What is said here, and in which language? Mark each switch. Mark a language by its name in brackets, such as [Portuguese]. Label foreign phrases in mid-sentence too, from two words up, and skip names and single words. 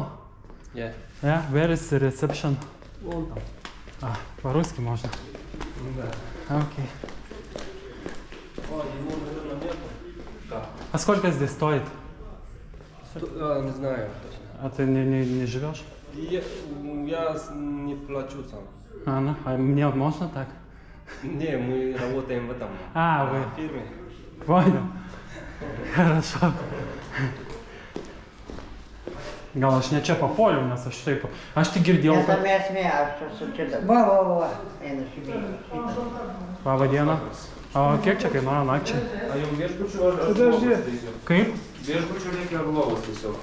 [English] Yeah. Yeah, where is the reception? [Russian] Вон там. По-русски можно? Да. Окей. О, его, наверное, нет. Да. А сколько здесь стоит? Не знаю точно. А ты не живешь? Я не плачу сам. А мне можно так? Не, мы работаем в этом Вы. фирме. Понял. Хорошо. [Lithuanian] Gal aš ne čia papuoliau, nes aš taip... Aš tik girdėjau, kad... Nesame esmė, aš esu čia dabar. Va. Einu šį. Labą dieną. O kiek čia kainuoja nakčiai? А jums viešbučių ar lovos tiesiog? Kaip? Viešbučių reikia ar lovos tiesiog?